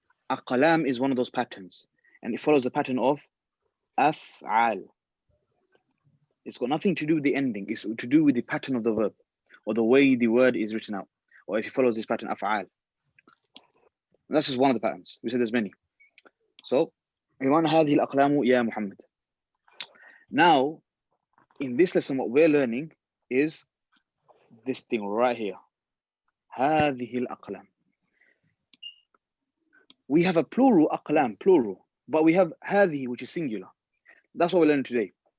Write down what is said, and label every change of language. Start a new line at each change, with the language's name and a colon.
English: Aqlam is one of those patterns, and it follows the pattern of af'al. It's got nothing to do with the ending. It's to do with the pattern of the verb or the way the word is written out, or if it follows this pattern, af'al. That's just one of the patterns. We said there's many.
Arabic: So, هذه الأقلام يا محمد.
English: Now, in this lesson, what we're learning is this thing right here.
Arabic: هذه الأقلام.
English: We have a plural, aqlam, plural, but we have هذه, which is singular. That's what we're learning today.